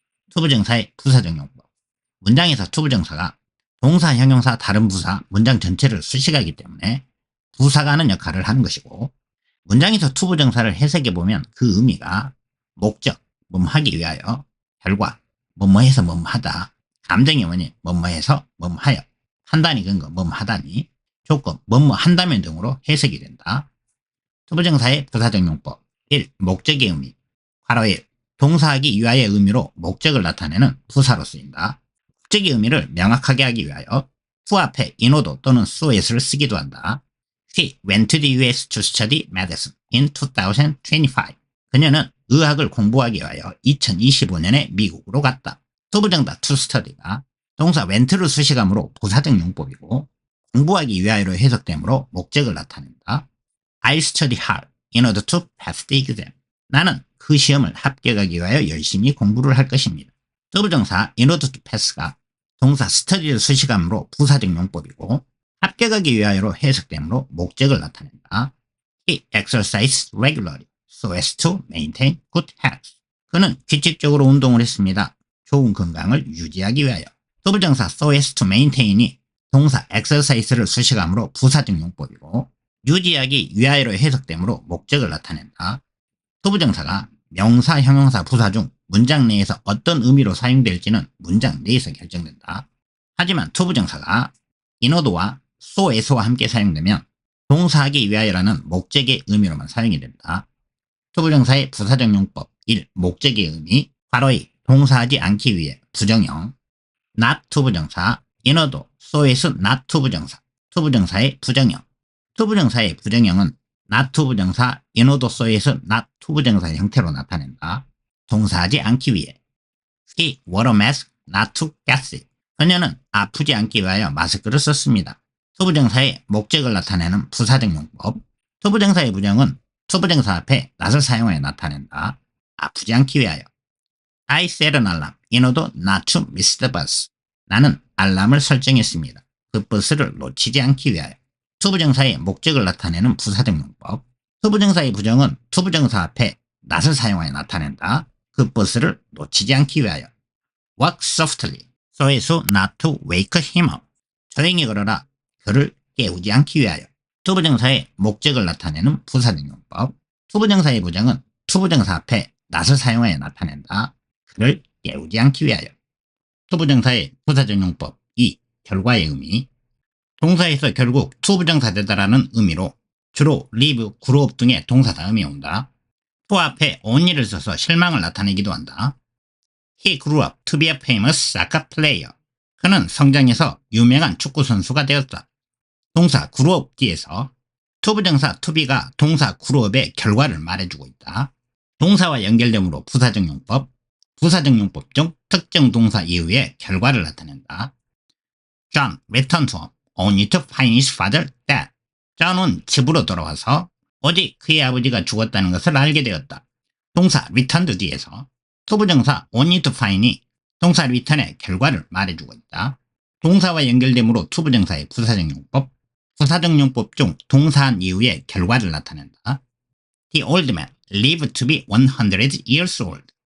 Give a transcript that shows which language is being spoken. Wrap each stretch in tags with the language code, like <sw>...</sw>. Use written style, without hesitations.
<ko>투부정사의 부사적 용법. 문장에서 투부정사가 동사, 형용사, 다른 부사, 문장 전체를 수식하기 때문에 부사가 하는 역할을 하는 것이고, 문장에서 투부정사를 해석해보면 그 의미가 목적, 뭐뭐하기 위하여, 결과, 뭐뭐해서 뭐뭐하다, 감정의 원인, 뭐뭐해서 뭐뭐하여, 판단이 근거, 뭐뭐하다니, 조건, 뭐뭐한다면 등으로 해석이 된다. 투부정사의 부사적 용법. 1. 목적의 의미. 괄호 1. 동사하기 위하여의 의미로 목적을 나타내는 부사로 쓰인다. 목적의 의미를 명확하게 하기 위하여 to 앞에 in order 또는 so as를 쓰기도 한다.</ko> <en>He went to the US to study medicine in 2025.</en> <ko>그녀는 의학을 공부하기 위하여 2025년에 미국으로 갔다. 투부정사 to study가 동사 went를 수식함으로 부사적 용법이고, 공부하기 위하여로 해석되므로 목적을 나타낸다.</ko> <en>I'll study hard in order to pass the exam.</en> <ko>나는 그 시험을 합격하기 위하여 열심히 공부를 할 것입니다. 투부정사 in order to pass가 동사 study를 수식함으로 부사적 용법이고, 합격하기 위하여로 해석되므로 목적을 나타낸다.</ko> <en>He exercised regularly so as to maintain good health.</en> <ko>그는 규칙적으로 운동을 했습니다. 좋은 건강을 유지하기 위하여. 투부정사 so as to maintain이 동사 exercise를 수식함으로 부사적 용법이고, 유지하기 위하여로 해석되므로 목적을 나타낸다. 투부정사가 명사, 형용사, 부사 중 문장 내에서 어떤 의미로 사용될지는 문장 내에서 결정된다. 하지만 투부정사가 inord와 so as와 함께 사용되면 동사하기 위하여라는 목적의 의미로만 사용이 된다. 투부정사의 부사적 용법. 1. 목적의 의미. 괄호 2. 동사하지 않기 위해 부정형. not 투부정사. inord, so as not 투부정사. 투부정사의 부정형. 투부정사의 부정형은 not 투부정사, inord, so as not 투부정사의 형태로 나타낸다. 동사하지 않기 위해.</ko> <en>He wore a mask not to get sick.</en> <ko>그녀는 아프지 않기 위하여 마스크를 썼습니다. 투부정사의 목적을 나타내는 부사적 용법. 투부정사의 부정은 투부정사 앞에 not을 사용하여 나타낸다. 아프지 않기 위하여.</ko> <en>I set an alarm in order not to miss the bus.</en> <ko>나는 알람을 설정했습니다. 그 버스를 놓치지 않기 위하여. 투부정사의 목적을 나타내는 부사적 용법. 투부정사의 부정은 투부정사 앞에 not을 사용하여 나타낸다. 그 버스를 놓치지 않기 위하여.</ko> <en>Walk softly so as not to wake him up.</en> <ko>조용히 걸어라. 그를 깨우지 않기 위하여. 투부정사의 목적을 나타내는 부사적 용법. 투부정사의 부정은 투부정사 앞에 not을 사용하여 나타낸다. 그를 깨우지 않기 위하여. 투부정사의 부사적 용법. 2. 결과의 의미. 동사에서 결국 투부정사 되다라는 의미로 주로 live, grew up 등의 동사 다음이 온다. to 앞에 only를 써서 실망을 나타내기도 한다.</ko> <en>He grew up to be a famous soccer player.</en> <ko>그는 성장해서 유명한 축구 선수가 되었다. 동사 grew up 뒤에서 투부정사 to be가 동사 grew up의 결과를 말해주고 있다. 동사와 연결되므로 부사적 용법. 부사적 용법 중 특정 동사 이후의 결과를 나타낸다.</ko> <en>John returned home only to find his father dead.</en> <ko>존은 집으로 돌아와서 오직 그의 아버지가 죽었다는 것을 알게 되었다. 동사 returned 뒤에서 투부정사 only to find이 동사 return의 결과를 말해주고 있다. 동사와 연결되므로 투부정사의 부사적 용법, 부사적 용법 중 동사한 이후의 결과를 나타낸다.</ko> <en>The old man lived to be 100 years old.</en>